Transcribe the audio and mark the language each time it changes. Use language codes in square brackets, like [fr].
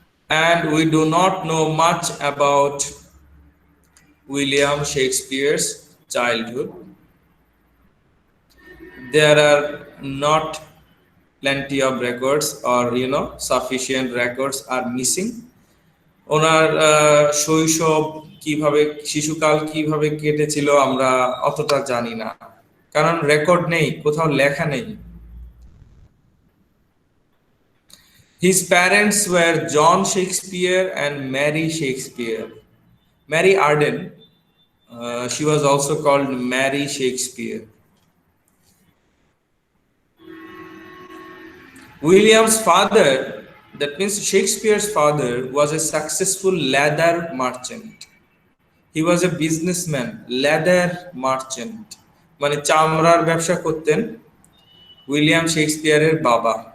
[en] And we do not know much about William Shakespeare's childhood. There are not plenty of records, or sufficient records are missing. [bn] ওনার শৈশব কিভাবে, শিশুকাল কিভাবে কেটেছিল আমরা অতটা জানি না, কারণ রেকর্ড নেই, কোথাও লেখা নেই। [en] His parents were John Shakespeare and Mary Shakespeare. Mary Arden, she was also called Mary Shakespeare. William's father, that means Shakespeare's father, was a successful leather merchant. He was a businessman, leather merchant. [bn] মানে চামড়ার ব্যবসা করতেন William শেক্সপিয়ারের বাবা।